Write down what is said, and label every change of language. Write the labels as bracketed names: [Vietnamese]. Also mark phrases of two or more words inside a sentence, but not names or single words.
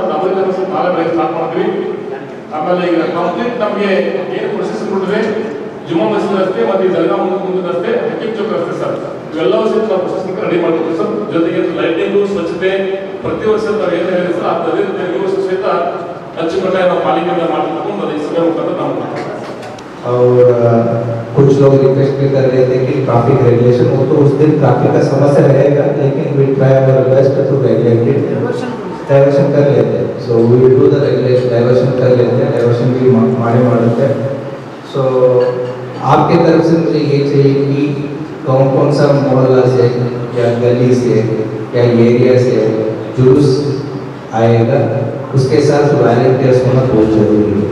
[Kannada] ನಾವು ಡಾಂಬರೀಕರಣ ಸ್ವಲ್ಪ ನಾಳೆ ಬೆಳಗ್ಗೆ ಸ್ಟಾರ್ಟ್ ಮಾಡ್ತೀವಿ. ಆಮೇಲೆ ಈಗ ಕಂಪ್ಲೀಟ್ ನಮಗೆ ಏನು ಪ್ರೊಸೆಸ್ ಕೊಟ್ಟಿದೆ ಜುಮ್ಮಾ ಮಸೀದಿ ರಸ್ತೆ ಮತ್ತು ಈ ದರ್ಗಾ ಮುಂದೆ ರಸ್ತೆ, ಹಕೀಂ ಚೌಕ್ ರಸ್ತೆ ಸರ್, ಇವೆಲ್ಲವೂ ಸಹಿತ ನಾವು [English] process ready [Kannada] ಮಾಡ್ತೀವಿ ಸರ್. ಜೊತೆಗೆ ಲೈಟಿಂಗು ಸ್ವಚ್ಛತೆ ಪ್ರತಿ ವರ್ಷ ನಾವು ಏನು ಹೇಳಿದ್ರೆ ಸರ್ ಅದೇ ರೀತಿ ಈ ವರ್ಷ ಸಹಿತ ಅಚ್ಚುಕಟ್ಟಾಗಿ ನಾವು ಪಾಲಿಕೆಯಿಂದ ಮಾಡ್ಕೊಂಡು ಅದು ಈ ಸಭೆ ಮುಖಾಂತರ ನಾವು [Hindi] और कुछ लोग रिक्वेस्ट भी कर रहे थे कि [English] traffic regulation [Hindi] हो, तो उस दिन ट्रैफिक का समस्या रहेगा, लेकिन [English] we try our best to regulate it, [Hindi] डाइवर्शन कर लेते हैं. [English] so we will do the regulation, [Hindi] डाइवर्शन कर लेते हैं, डाइवर्शन भी मारे मारते हैं. सो आपके तरफ से मुझे ये चाहिए कि कौन सा मोहल्ला से या गली से या एरिया से जुलूस आएगा उसके साथ वॉलंटियर्स होना बहुत जरूरी है.